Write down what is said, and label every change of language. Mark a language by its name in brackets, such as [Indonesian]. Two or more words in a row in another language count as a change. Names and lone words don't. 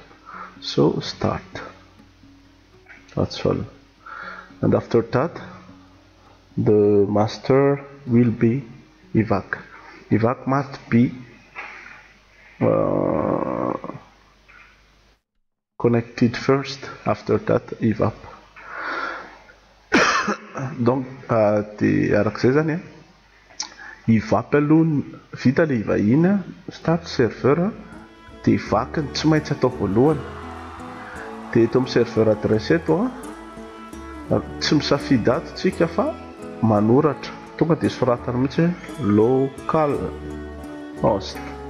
[English] So start. That's all. And after that, the master will be evac. Evac must be connected first. After that, evap. [Malagasy] Donc, arak'izay zany evap aloha vita le ivahina, start serveur, dia evac ny tsy maintsy atao voalohany. Dia eto amin'ny [French] serveur adresse [Malagasy] eto tsy misafidy ato tsika fa manoratra, tonga dia soratana mihitsy [English] local host.